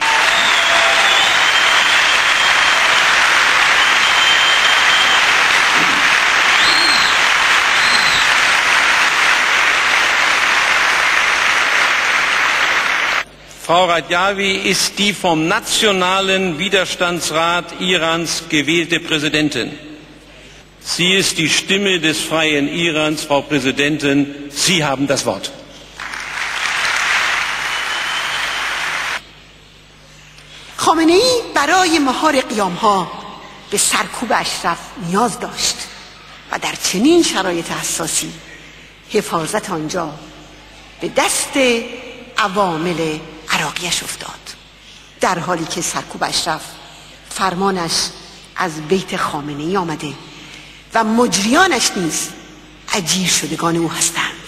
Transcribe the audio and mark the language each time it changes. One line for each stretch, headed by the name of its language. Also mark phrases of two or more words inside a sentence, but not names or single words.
German: Frau Radjavi ist die vom Nationalen Widerstandsrat Irans gewählte Präsidentin. Sie ist die Stimme des freien Irans. Frau Präsidentin, Sie haben das Wort.
Persian: خامنه‌ای برای مهار قیام‌ها به سرکوب اشرف نیاز داشت و در چنین شرایط حساسی حفاظت آنجا به دست عوامل عراقیش افتاد، در حالی که سرکوب اشرف فرمانش از بیت خامنه‌ای آمده و مجریانش نیز اجیر شدگان او هستند.